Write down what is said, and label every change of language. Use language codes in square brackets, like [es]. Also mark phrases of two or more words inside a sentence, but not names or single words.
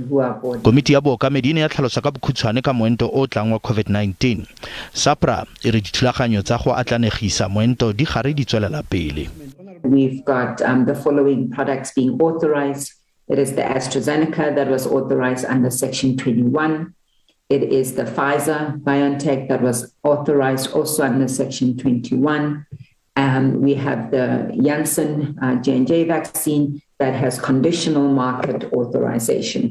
[en] who are boarding. [tn] Komiti ya bookamedi ya tlhalosa ka bokhutshwane ka moento o tlang wa COVID-19. SAHPRA e re dithulaganyo tsa go atlanegisa moento di gare di tswelela pele. [en] We've got the following products being authorized. It is the AstraZeneca that was authorized under Section 21. It is the Pfizer-BioNTech that was authorized also under Section 21. We have the Janssen J&J vaccine that has conditional market authorization.